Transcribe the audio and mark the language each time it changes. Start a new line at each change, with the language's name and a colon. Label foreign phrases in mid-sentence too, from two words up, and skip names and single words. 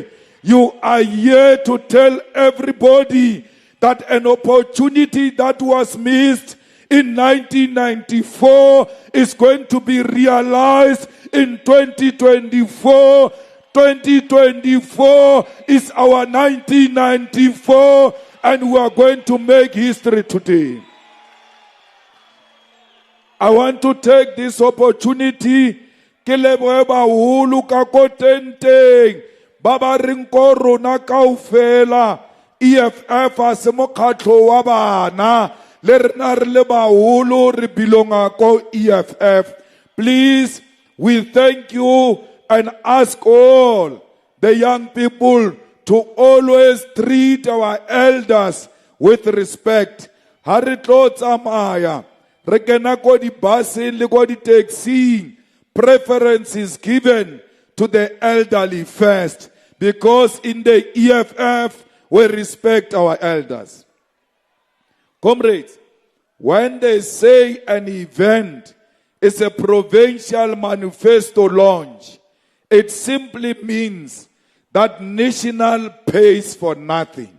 English: You are here to tell everybody that an opportunity that was missed in 1994 is going to be realized in 2024. 2024 is our 1994, and we are going to make history today. I want to take this opportunity
Southern Sotho: ke lebohe baholo ka ko tenteng ba ba reng ko rona kaofela EFF a se mokgatlo wa bana le rena re le baholo re belonga ko EFF.
English: Please, we thank you and ask all the young people to always treat our elders with respect.
Southern Sotho: Ha re tlo tsamaya re kena ko di busing le ko di taxing,
English: preference is given to the elderly first, because in the EFF we respect our elders. Comrades, when they say an event is a provincial manifesto launch, it simply means that national pays for nothing.